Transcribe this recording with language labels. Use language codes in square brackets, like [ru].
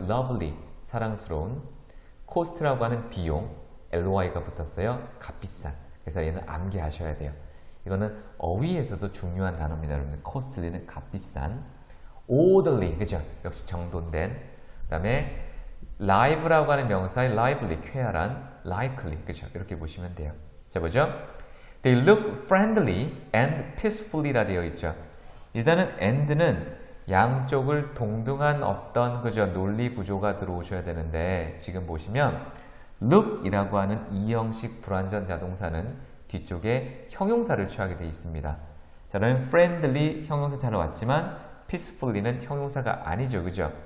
[ko] lovely, 사랑스러운. cost라고 하는 비용, ly가 붙었어요. 값비싼. 그래서 얘는 암기하셔야 돼요. 이거는 어휘에서도 중요한 단어입니다. 여러분, costly는 값비싼. orderly, 그죠? 역시 정돈된. 그 다음에 live라고 하는 명사의 lively, 쾌활한. likely, 그죠? 이렇게 보시면 돼요. 자, 보죠? [en] They look friendly and peacefully [ko] 라 되어 있죠. 일단은 and는 양쪽을 동등한 어떤 그죠? 논리 구조가 들어오셔야 되는데 지금 보시면 look이라고 하는 이형식 불완전 자동사는 뒤쪽에 형용사를 취하게 되어 있습니다. 자, 그러면 friendly 형용사 잘 왔지만 peacefully는 형용사가 아니죠. 그죠?